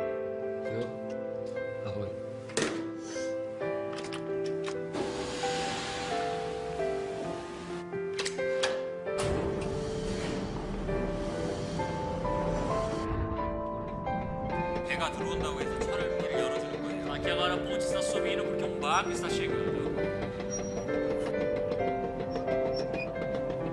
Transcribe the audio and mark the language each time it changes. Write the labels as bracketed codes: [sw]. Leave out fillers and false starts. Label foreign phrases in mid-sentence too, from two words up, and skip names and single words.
[cs] Jo? Ahoj. [ko] 배가 들어온다고 해서 차를 길을 열어주는 거예요. [pt] Aqui agora a ponte está subindo porque um barco está chegando.